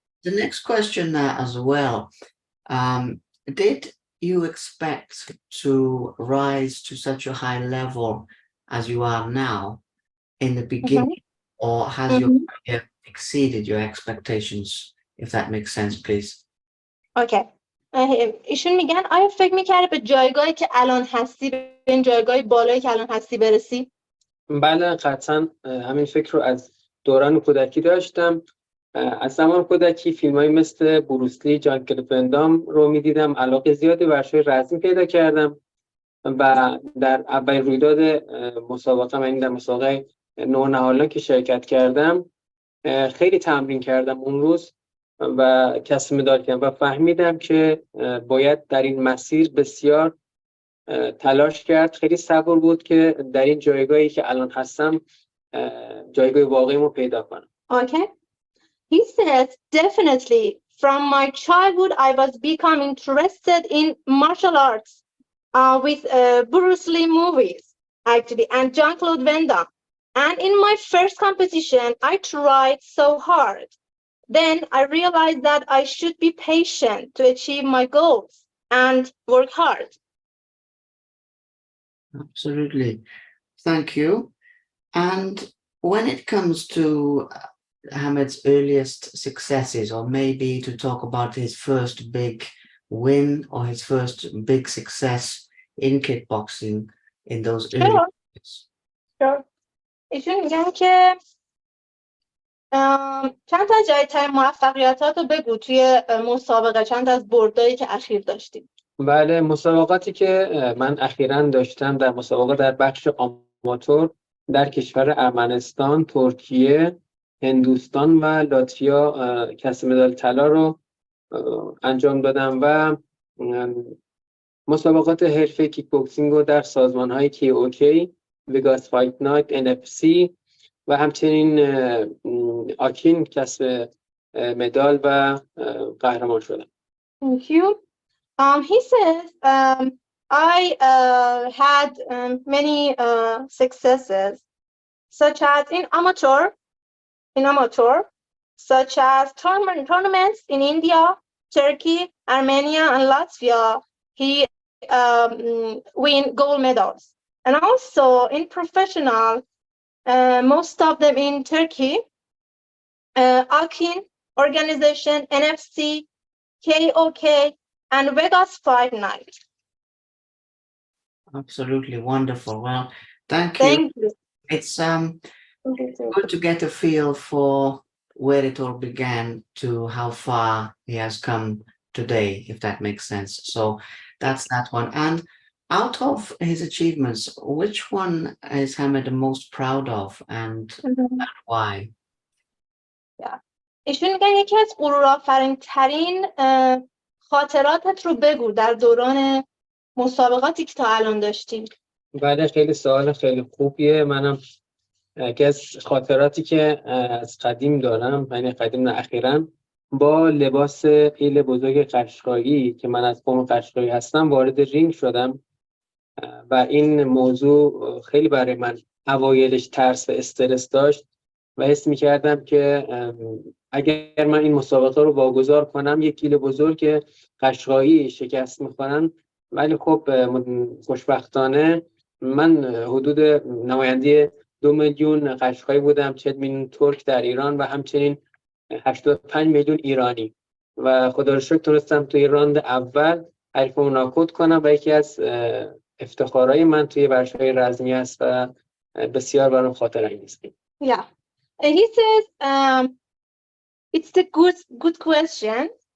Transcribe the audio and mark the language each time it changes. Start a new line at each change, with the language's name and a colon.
English: the next question as well, did you expect to rise to such a high level as you are now in the beginning, or has your career exceeded your expectations, if that makes sense, please? Okay.
Persian: ایشون میگن آیا فکر میکردی به جایگاهی که الان هستی، به این جایگاه بالایی که الان هستی برسی؟ بله، قطعا همین فکر رو از دوران کودکی داشتم. از زمان کودکی فیلم‌های مثل بروسلی، جان کلید ون دام رو می‌دیدم، علاقه زیادی به ورزش رزمی پیدا کردم و در اولین رویداد مسابقه، من در مسابقه نورنهالان که شرکت کردم خیلی تمرین کردم اون روز و کسب مدال کردم و فهمیدم که باید در این مسیر بسیار تلاش کرد. خیلی صبور بود که در این جایگاهی که الان هستم جایگاه واقعیمو پیدا کنم.
English: Okay. He says, definitely, from my childhood, I was becoming interested in martial arts with Bruce Lee movies, actually, and Jean-Claude Van Damme. And in my first competition, I tried so hard. Then I realized that I should be patient to achieve my goals and work hard. Absolutely. Thank you. And when it comes to Hamed's earliest successes, or maybe to talk about his first big win or his first big success in kickboxing in those early years. Sure.
Persian: ایشون میگن که چند تا جایزه موفقیتات رو بگو توی مسابقه، چند از بردایی که اخیر داشتیم. بله، مسابقاتی که من اخیراً داشتم در مسابقه در بخش آماتور در کشور ارمنستان، ترکیه، هندوستان و لاتویا کسب مدال طلا رو انجام دادم و مسابقات حرفه کیک بوکسینگ رو در سازمان‌های KOK، وگاس فایت نایت، NFC و همچنین آکین کسب مدال و قهرمان شدم.
English: Thank you. He says, I had many successes, such as in amateur, such as tournaments in India, Turkey, Armenia, and Latvia. He win gold medals, and also in professional, most of them in Turkey, Akin organization, NFC, KOK, and Vegas Fight Night. Absolutely wonderful. Well, thank you. Thank you. It's good to get a feel for where it all began to how far he has come today, if that makes sense. So that's that one. And out of his achievements, which one is Hamed the most proud of, and why?
Persian: ایشون میگن یکی از غرورآفرین ترین خاطراتت رو بگو در دوران مسابقاتی که تا الان داشتیم. بله، خیلی سوال خیلی خوبیه. منم یکی از خاطراتی که از قدیم دارم، یعنی قدیم نه اخیراً، با لباس ایل بزرگ قشقایی که من از قوم قشقایی هستم وارد رینگ شدم و این موضوع خیلی برای من اوایلش ترس و استرس داشت و حس می‌کردم که اگر من این مسابقه رو واگذار کنم یک گیل بزرگ قشقایی شکست می‌خورن، ولی خب خوشبختانه من حدود نماینده 2 میلیون قشقایی بودم، 40 میلیون ترک در ایران و همچنین 85 میلیون ایرانی و خدا رو شکر تونستم توی راند اول حریفمو ناکوت کنم و یکی از افتخارهای من توی ورزش‌های رزمی است و بسیار برام خاطر انگیزه.
English: Yeah. He says, it's a good question.